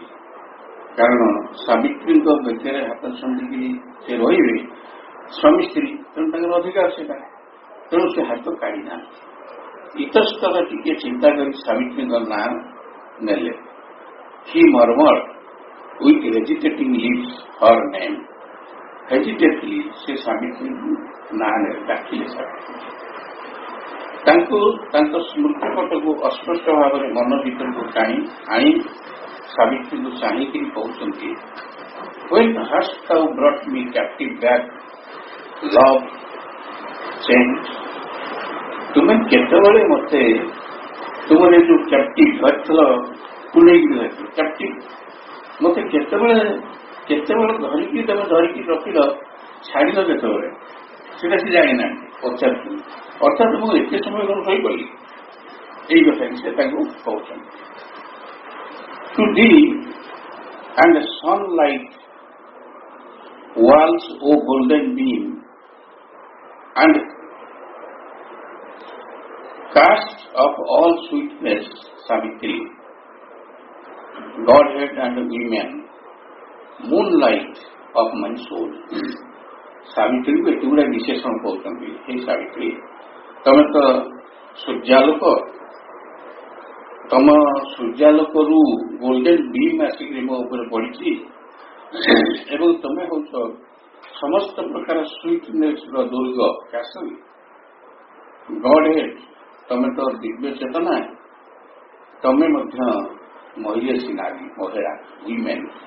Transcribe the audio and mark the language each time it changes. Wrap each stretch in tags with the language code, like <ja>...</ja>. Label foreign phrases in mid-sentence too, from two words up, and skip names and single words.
<or>କାରଣ ସାବିତ୍ରୀଙ୍କ ବେକରେ ହାତ ଛନ୍ଦିକିରି ସେ ରହିବେ ସ୍ୱାମୀ ସ୍ତ୍ରୀ, ତେଣୁ ତାଙ୍କର ଅଧିକାର ସେଟା। ତେଣୁ ସେ ହାତ କାଢି ନାହାନ୍ତି। ଇତସ୍ତର ଟିକେ ଚିନ୍ତା କରି ସାବିତ୍ରୀଙ୍କ ନାଁ ନେଲେ।</or> <en>He murmured with hesitating lips her name.</en> <or>Hesitantly ସେ ସାବିତ୍ରୀଙ୍କୁ ନାଁ ନେଲେ, ଡାକିଲେ ସାବିତ୍ରୀ। ତାଙ୍କୁ ତାଙ୍କ ସ୍ମୃତି ପଟକୁ ଅସ୍ପଷ୍ଟ ଭାବରେ ମନ ଭିତରକୁ ଆଣି ସାବିତ୍ରୀଙ୍କୁ ଚାହିଁକିରି କହୁଛନ୍ତି,</or> <en>When hast thou brought me captive back, love changed?</en> <or>ତୁମେ କେତେବେଳେ ମତେ ତୁମର ଏ ଯୋଉ କ୍ୟାପ୍ଟିଭ ଧରିଥିଲ, କୁଲେଇକି ଧରିଥିଲ, କ୍ୟାପ୍ଟିଭ ମତେ କେତେବେଳେ ଧରିକି ତମେ ଧରିକି ରଖିଲ, ଛାଡ଼ିଲ କେତେବେଳେ, ସେଟା ସେ ଜାଣିନାହାନ୍ତି, ପଚାରୁଛନ୍ତି। ଅର୍ଥାତ୍ ମୁଁ ଏତେ ସମୟ କଣ ଶୋଇପଡିଲି, ଏଇ କଥା ସେ ତାଙ୍କୁ କହୁଛନ୍ତି।</or> <en>To thee and sunlight walls, O golden beam, and cast of all sweetness, Savitri, Godhead and women, moonlight of my soul.</en> <or>ସାବିତ୍ରୀକୁ ଏତେ ଗୁଡା ବିଶେଷଣ କହୁଛନ୍ତି। ହେ ସାବିତ୍ରୀ, ତମେ ତ ସୂର୍ଯ୍ୟାଲୋକ, ତମ ସୂର୍ଯ୍ୟାଲୋକରୁ</or> <en>golden beam</en> <or>ଆସିକି ମୋ ଉପରେ ପଡିଛି, ଏବଂ ତମେ ହଉଛ ସମସ୍ତ ପ୍ରକାର ସୁଇଟନେସ୍ ର ଦୁର୍ଗ, କ୍ୟାସଲ, ଗଡ୍ ହେଡ୍, ତମେ ତ ଦିବ୍ୟ ଚେତନା, ତମେ ମଧ୍ୟ ମହିଷୀ ନାରୀ, ମହିଳା, ୱିମେନ୍।</or>